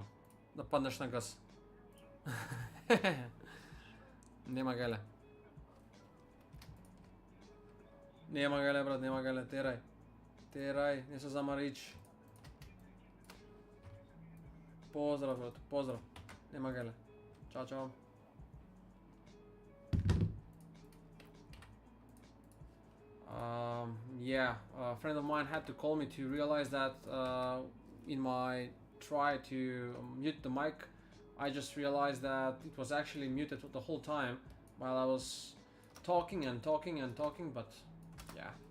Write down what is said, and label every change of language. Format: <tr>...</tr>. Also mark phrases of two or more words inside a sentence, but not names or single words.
<mk>Да паднеш на газ. Нема гале. Нема гале, брат, нема гале. Терај, не се замарич. Поздрав, брат, поздрав. Нема гале. Чао.</mk> <en>Yeah, a friend of mine had to call me to realize that in my try to mute the mic, I just realized that it was actually muted the whole time while I was talking, but yeah.</en>